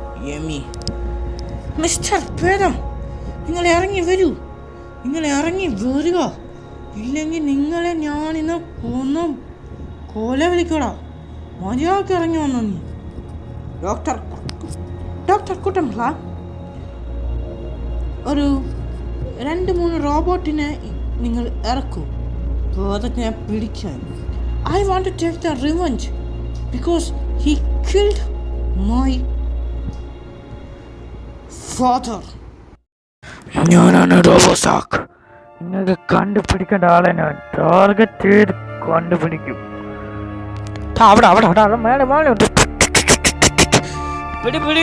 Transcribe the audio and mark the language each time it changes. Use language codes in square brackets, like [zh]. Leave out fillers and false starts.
[ml] Yummy mister പേരം, നിങ്ങൾ ഇറങ്ങി വരൂ, നിങ്ങൾ ഇറങ്ങി വരിക, ഇല്ലെങ്കിൽ നിങ്ങളെ ഞാനിന്ന് കൊന്നു കൊല വിളിക്കടാ. മര്യാദക്ക് ഇറങ്ങി വന്നോ നീ. ഡോക്ടർ കുട്ടംപ്ല, ഒരു 2-3 റോബോട്ടിനെ നിങ്ങൾ ഇറക്കൂ അതൊക്കെ പിടിക്കാൻ. [en] I want to take the revenge because he killed my father. [ml] ഞാനാണ് റോബോസാക്ക്. നിങ്ങൾക്ക് കണ്ടുപിടിക്കേണ്ട ആളെ ഞാൻ ടാർഗറ്റ് ചെയ്ത് കണ്ടുപിടിക്കും. അവിടെ അവിടെ അവിടെ മേലെ മേലെ ഉണ്ട്. പിടി.